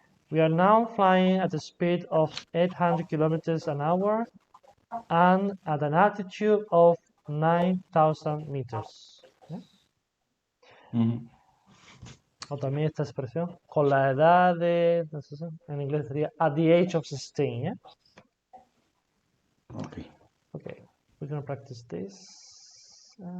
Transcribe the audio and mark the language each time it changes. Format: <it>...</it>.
<en>We are now flying at a speed of 800 kilometers an hour and at an altitude of 9,000 meters. ¿Eh?</en> <es>O también esta expresión, con la edad de, no sé, en inglés sería</es> <en>at the age of 16. ¿Eh? Okay. Okay, we're gonna practice this.</en>